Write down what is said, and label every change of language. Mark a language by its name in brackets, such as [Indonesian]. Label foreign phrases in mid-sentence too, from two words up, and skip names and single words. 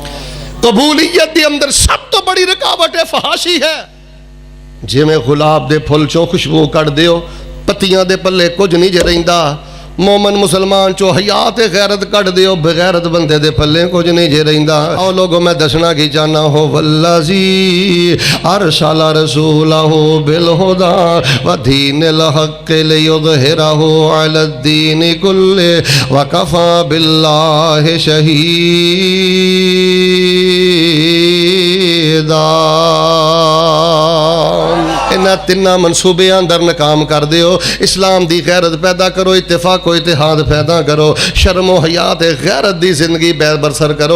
[Punjabi] قبولیت کے اندر سب توں بڑی رکاوٹ ہے فحاشی ہے. جیویں گلاب دے پھل چوں خوشبو کڈھ دیو، پتیاں دے پلے کچھ نہیں جے رہندا. مومن مسلمان چوں حیا تے غیرت کڈھ دیو، بےغیرت بندے دے پلے کچھ نہیں جے رہندا. آؤ لوگو میں دسنا کی چاہنا [Arabic] هو الذي أرسل رسوله بالهدى ودين الحق ليظهره على الدين كله وكفى بالله شهيدا. [Punjabi] ایہناں تِناں منصوبے اندر ناکام کر دیو. اسلام دی غیرت پیدا کرو، اتفاق کو اتحاد پیدا کرو، شرم حیا تے غیرت دی زندگی بسر کرو.